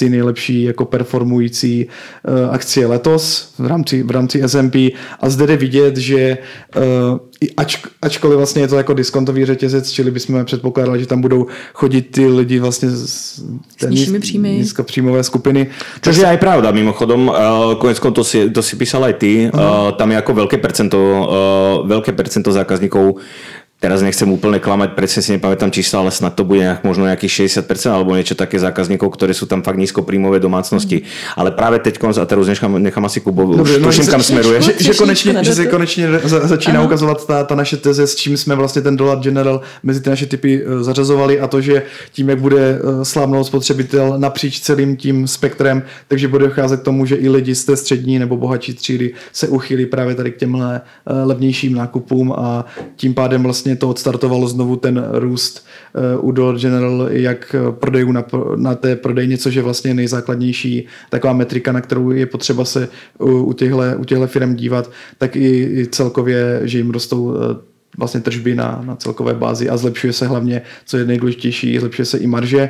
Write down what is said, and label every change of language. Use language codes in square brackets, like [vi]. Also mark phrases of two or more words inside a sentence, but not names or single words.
[cs] nejlepší jako performující akcie letos v rámci S&P, a zde jde vidět, že ačkoliv vlastně je to jako diskontový řetězec, čili bychom předpokládali, že tam budou chodit ty lidi vlastně z nízkopříjmové skupiny. [sk] Což je aj pravda, mimochodom, koneckom to si písal aj ty, tam je ako veľké percento zákazníkov. Teraz nechcem úplne klamať, presne si nepamätám čísla, ale snad to bude možno nejakých 60% alebo niečo také zákazníkov, ktoré sú tam fakt nízkopríjmové domácnosti. Ale práve teď, a teraz nechám asi Kubo, už tuším, kam smeruje. [cs] Že se konečně začíná ukazovat ta naše teze, s čím jsme vlastně ten Dollar General mezi ty naše typy zařazovali, a to, že tím, jak bude slábnout spotřebitel napříč celým tím spektrem, takže bude docházet k tomu, že i lidi z té střední nebo bohatší třídy se uchylí právě tady k těmhle levnějším nákupům, a tím pádem vlastně to odstartovalo znovu ten růst u Dollar General, jak prodejů na té prodejně, což je vlastně nejzákladnější taková metrika, na kterou je potřeba se u těchto firm dívat, tak i celkově, že jim rostou vlastně tržby na celkové bázi a zlepšuje se hlavně, co je nejdůležitější, zlepšuje se i marže.